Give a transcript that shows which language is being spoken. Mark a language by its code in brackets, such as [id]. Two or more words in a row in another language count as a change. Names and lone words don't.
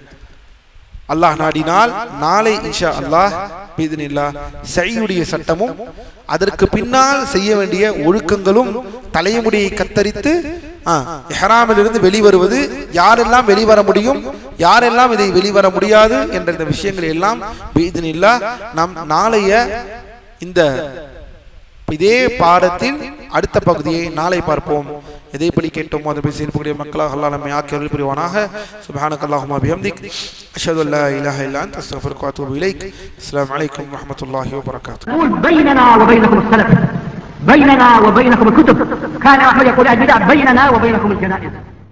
[ta] அல்லாஹ் நாடினால் நாளை [ar] إن شاء الله بإذن الله [ta] சையுடைய சட்டமும் அதற்கு பின்னால் செய்ய வேண்டிய ஒழுக்கங்களும், தலைமுடியை கத்தரித்து இஹ்ராமிலிருந்து வெளிவருவது, யாரெல்லாம் வெளிவர முடியும், யாரெல்லாம் இதை வெளிவர முடியாது என்ற இந்த விஷயங்களை எல்லாம் பிஇத்னில்லாஹ் நாம் நாளைய இந்த இதே பாடத்தில் அடுத்த பகுதியை நாளை பார்ப்போம். எதைப்படி கேட்டோமோ அதை பேசக்கூடிய மக்களாக அல்லாஹ் நம்மை ஆக்கி அருள் புரிவானாக. [ar] سبحانك اللهم وبحمدك أشهد أن لا إله إلا أنت أستغفرك وأتوب إليك. السلام عليكم ورحمة الله وبركاته. بيننا وبينكم السلف، بيننا وبينكم الكتب. كان أحمد يقول البدع بيننا وبينكم الجنائز.